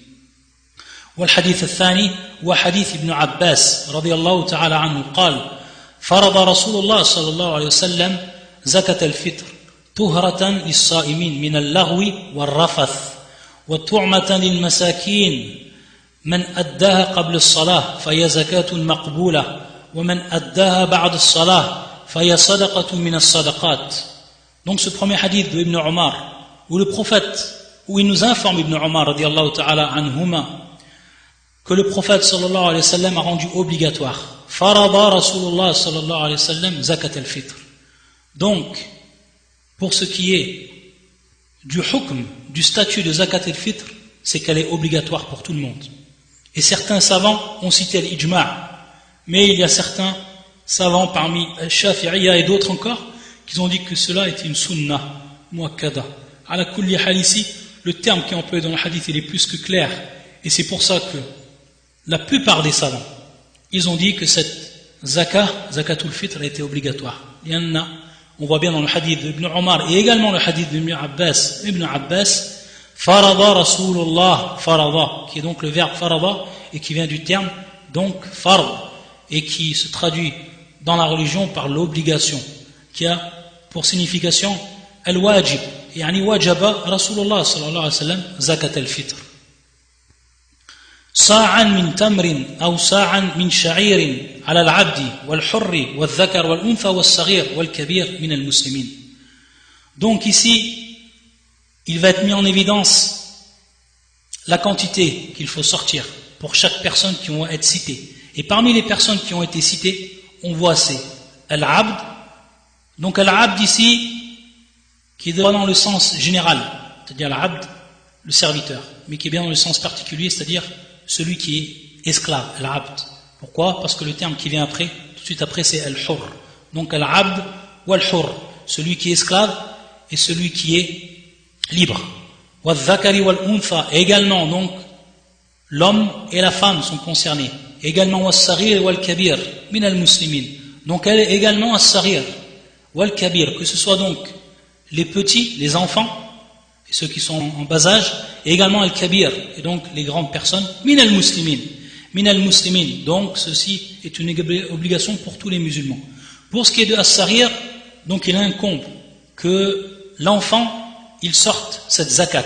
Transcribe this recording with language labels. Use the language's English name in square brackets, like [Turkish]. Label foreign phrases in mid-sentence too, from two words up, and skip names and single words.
[Arabic] والحديث الثاني هو حديث ابن عباس رضي الله تعالى عنه قال فرض رسول الله صلى الله عليه وسلم زكاة الفطر طهرة للصائمين من اللغو والرفث وطعمة للمساكين من أداها قبل الصلاة فهي زكاة مقبولة ومن أداها بعد الصلاة فهي صدقة من الصدقات. [French] Donc ce premier hadith de Ibn Omar où le prophète, où il nous informe Ibn Omar [Arabic] رضي الله تعالى عنهما [French] que le prophète [Arabic] صلى الله عليه وسلم [French] a rendu obligatoire [Arabic] فرض رسول الله صلى الله عليه وسلم زكاة الفطر. [French] Donc pour ce qui est du hukm, du statut de [Arabic] زكاة الفطر, [French] c'est qu'elle est obligatoire pour tout le monde. Et certains savants ont cité l'ijma', mais il y a certains savants parmi Shafi'iyya et d'autres encore qui ont dit que cela était une [Arabic] سنة مؤكدة. على كل حال [French] ici, le terme qui est employé dans le hadith il est plus que clair, et c'est pour ça que la plupart des savants ils ont dit que cette [Arabic] زكاة الفطر [French] était obligatoire. On voit bien dans le hadith d'Ibn Omar et également le hadith d'Ibn Abbas, [Arabic] فرض رسول الله, [French] farada, qui est donc le verbe farada et qui vient du terme donc fard et qui se traduit dans la religion par l'obligation, qui a pour signification al-wajib, [Arabic] يعني وجب رسول الله صلى الله عليه وسلم زكاة الفطر. صاعا من تمر أو صاعا من شعير على العبد والحر والذكر والأنثى والصغير والكبير من المسلمين. [French] Donc ici, il va être mis en évidence la quantité qu'il faut sortir pour chaque personne qui vont être citées. Et parmi les personnes qui ont été citées, on voit c'est al-abd. Donc al-abd ici, qui est dans le sens général, c'est-à-dire al-abd, le serviteur, mais qui est bien dans le sens particulier, c'est-à-dire celui qui est esclave, al-abd. Pourquoi? Parce que le terme qui vient après, tout de suite après, c'est al-hur. Donc al-abd ou al-hur, celui qui est esclave et celui qui est libre. [Arabic] والذكر والأنثى, [French] également, donc, l'homme et la femme sont concernés. Également, [Arabic] والصغير والكبير من المسلمين. [French] Donc elle est également [Arabic] الصغير والكبير, [French] que ce soit donc les petits, les enfants, et ceux qui sont en bas âge, et également al-kabir, et donc les grandes personnes, [Arabic] من المسلمين, [French] donc ceci est une obligation pour tous les musulmans. Pour ce qui est de as-saghir, donc il incombe que l'enfant, il sorte cette zakat.